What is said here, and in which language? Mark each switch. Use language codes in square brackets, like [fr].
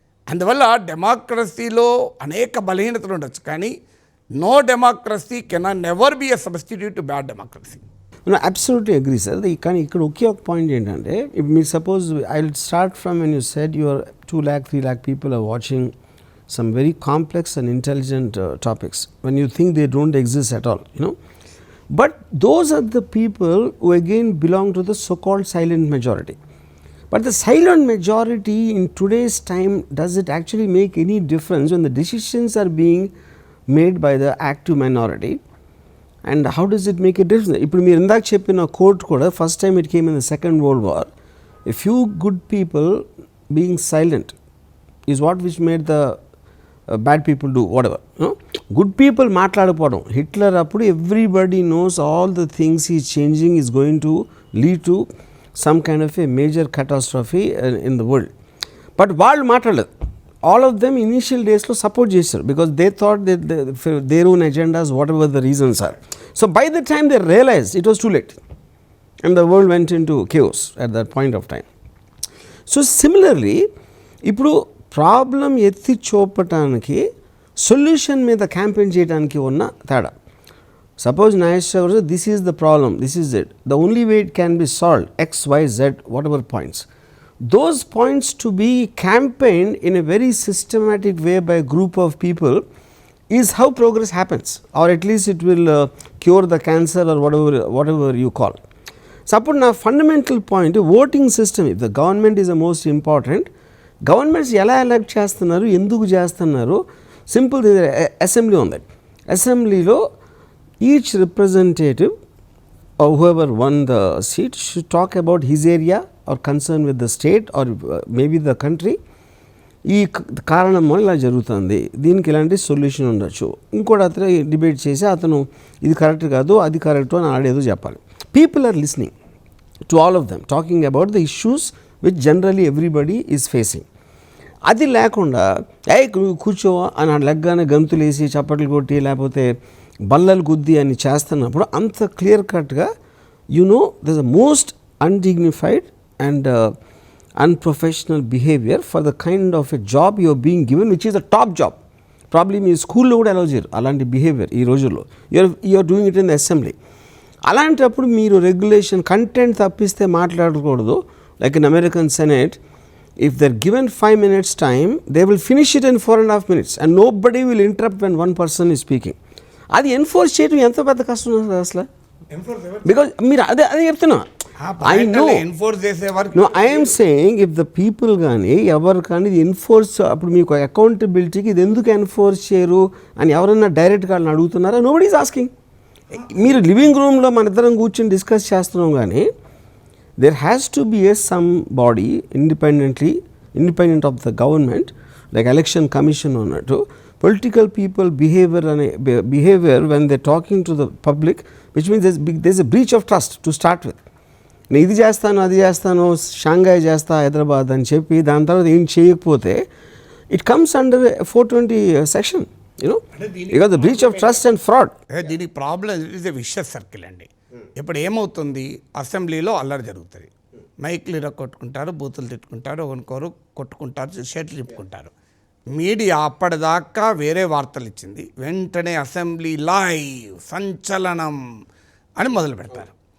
[te] అందువల్ల డెమోక్రసీలో అనేక బలహీనతలు ఉండొచ్చు, కానీ [en] No democracy can never be a substitute to bad democracy. Absolutely agree sir. [te] కానీ ఇక్కడ ఒకే ఒక పాయింట్ ఏంటంటే, ఇప్పుడు మీరు [en] Suppose I will start from when you said your 2 lakh 3 lakh people are watching some very complex and intelligent topics when you think they don't exist at all, you know. But those are the people who again belong to the so-called silent majority. But the silent majority in today's time, does it actually make any difference when the decisions are being made by the active minority? And how does it make a difference? [te] ఇప్పుడు మీరు ఇందాక చెప్పిన court కూడా [en] First time it came in the second world war. A few good people being silent is what which made the bad people do whatever, you know. Good people [te] మాట్లాడకపోవడం, [en] Hitler అప్పుడు everybody knows all the things is changing is going to lead to some kind of a major catastrophe in the world. But [te] వాళ్ళు మాట్లాడలేదు. [en] all of them initial డేస్లో [te] support చేశారు [en] Because they thought their own agendas whatever the reasons are. So by the time they realized it was too late and the world went into chaos at that point of time. [te] So similarly ఇప్పుడు problem ఎత్తి చూపటానికి solution మీద campaign చేయడానికి ఉన్న తేడా. [en] Suppose Nageshwar this is the problem, this is it, the only way it can be solve XYZ whatever points. Those points to be campaigned in a very systematic way by a group of people is how progress happens, or at least it will cure the cancer or whatever you call. Suppose now fundamental point, voting system, if the government is the most important, governments [te] ఎలా elect చేస్తున్నారు, ఎందుకు చేస్తున్నారు, simple assembly ఉంది. [en] అసెంబ్లీలో each representative or whoever won the seat should talk about his area or concern with the state or maybe the country. [te] ఈ కారణం వల్ల ఇలా జరుగుతుంది, దీనికి ఇలాంటి సొల్యూషన్ ఉండొచ్చు. ఇంకోటి అతను డిబేట్ చేసి అతను ఇది కరెక్ట్ కాదు అది కరెక్ట్ అని ఆడేదో చెప్పాలి. [en] People are listening to all of them talking about the issues which generally everybody is facing. [te] అది లేకుండా కూర్చో అని లెగ్గానే గంతులు వేసి చప్పట్లు కొట్టి లేకపోతే బల్లలు గుద్ది అని చేస్తున్నప్పుడు అంత [en] Clear కట్గా you know this the most undignified and unprofessional behaviour for the kind of a job you are being given which is the top job. [te] Probably మీ స్కూల్లో కూడా అలౌ చేయరు అలాంటి బిహేవియర్ ఈ రోజుల్లో. [en] You're doing it in the assembly. [te] అలాంటప్పుడు మీరు regulation content తప్పిస్తే మాట్లాడకూడదు. [en] Like in American Senate, if they're given 5 minutes time, they will finish it in 4.5 minutes and nobody will interrupt when one person is speaking. [te] అది enforce చేయడం ఎంత పెద్ద కష్టం అసలు. బికాజ్ మీరు అదే చెప్తున్నా. [en] I know I'm saying if the people [te] కానీ ఎవరు కానీ ఇది ఎన్ఫోర్స్, అప్పుడు మీకు అకౌంటబిలిటీకి ఇది ఎందుకు ఎన్ఫోర్స్ చేయరు అని ఎవరన్నా డైరెక్ట్గా వాళ్ళని అడుగుతున్నారా? [en] Nobody is asking. [te] మీరు లివింగ్ రూమ్లో మన ఇద్దరం కూర్చొని డిస్కస్ చేస్తున్నాం కానీ [en] there has to be some body independent of the government, like election commission ఉన్నట్టు political people behavior when they're talking to the public, which means there's a breach of trust to start with. [te] నేను ఇది చేస్తాను అది చేస్తాను Shanghai చేస్తా హైదరాబాద్ అని చెప్పి దాని తర్వాత ఏం చేయకపోతే [en] it comes under a 420 section, you know, because the breach of trust and fraud. [te] దీనికి [en] problem is a vicious circle [te] అండి. ఇప్పుడు ఏమవుతుంది, అసెంబ్లీలో అల్లరి జరుగుతుంది, మైక్లు కొట్టుకుంటారు, బూతులు తిట్టుకుంటారు, ఒకరికొరు కొట్టుకుంటారు, షర్ట్లు తిప్పుకుంటారు. మీడియా అప్పటిదాకా వేరే వార్తలు ఇచ్చింది, వెంటనే అసెంబ్లీ లైవ్ సంచలనం అని మొదలు పెడతారు.